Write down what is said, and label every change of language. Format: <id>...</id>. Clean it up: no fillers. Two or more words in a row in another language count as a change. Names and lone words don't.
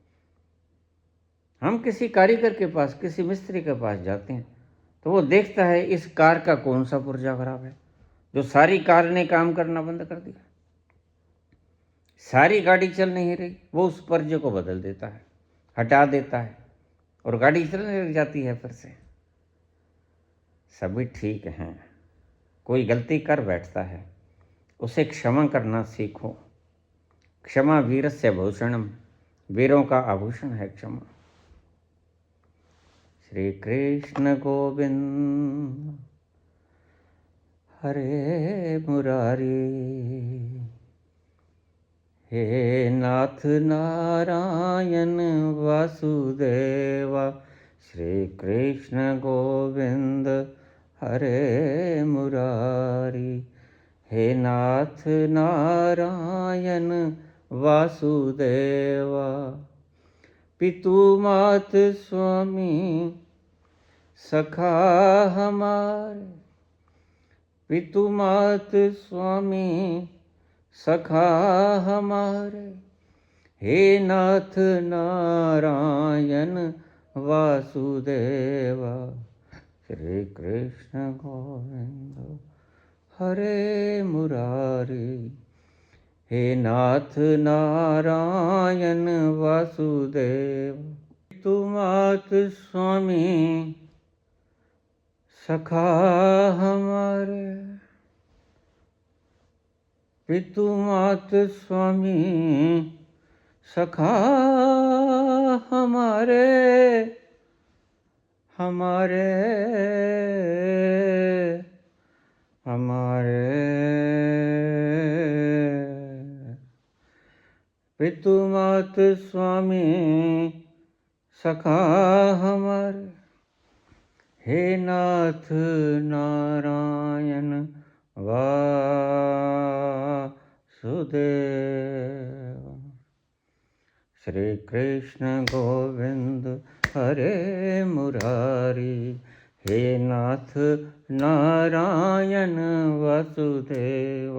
<hi>हम किसी कारीगर के पास, किसी मिस्त्री के पास जाते हैं तो वो देखता है इस कार का कौन सा पुर्जा खराब है, जो सारी कार ने काम करना बंद कर दिया, सारी गाड़ी चल नहीं रही, वो उस पुर्जे को बदल देता है, हटा देता है, और गाड़ी चलने लग जाती है फिर से। सभी ठीक हैं, कोई गलती कर बैठता है, उसे क्षमा करना सीखो।</hi> <sa>क्षमा वीरस्य भूषणम,</sa> <hi>वीरों का आभूषण है क्षमा। श्री कृष्ण गोविंद हरे मुरारी, हे नाथ नारायण वासुदेवा। श्री कृष्ण गोविंद हरे मुरारी, हे नाथ नारायण वासुदेवा। पितु मात स्वामी सखा हमारे, पितु मात स्वामी सखा हमारे, हे नाथ नारायण वासुदेवा। श्री कृष्ण गोविंद हरे मुरारी, हे नाथ नारायण वासुदेव। पितु मात स्वामी सखा हमारे। पितु मात स्वामी सखा हमारे हमारे हमारे पितु मात स्वामी सखा हमारे, हे नाथ नारायण वासुदेव। श्री कृष्ण गोविंद हरे मुरारी, हे नाथ नारायण वासुदेव।</hi>